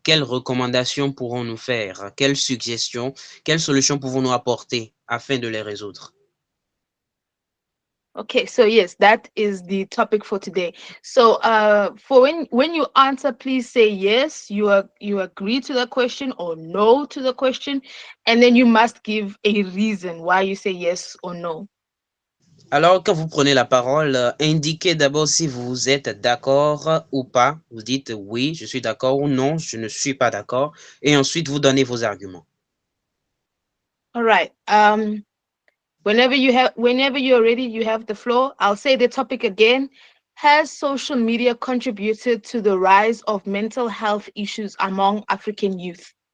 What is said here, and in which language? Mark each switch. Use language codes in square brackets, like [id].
[fr] Quelles recommandations pourrons-nous faire? Quelles suggestions, quelles solutions pouvons-nous apporter afin de les résoudre? [en] Okay, so yes, that is the topic for today. So for when you answer, please say yes, you agree to the question, or no to the question, and then you must give a reason why you say yes or no. [fr] Alors, quand vous prenez la parole, indiquez d'abord si vous êtes d'accord ou pas. Vous dites oui, je suis d'accord ou non, je ne suis pas d'accord. Et ensuite, vous donnez vos arguments. [en] All right. Whenever you're ready, you have the floor. I'll say the topic again. Has social media contributed to the rise of mental health issues among African youth?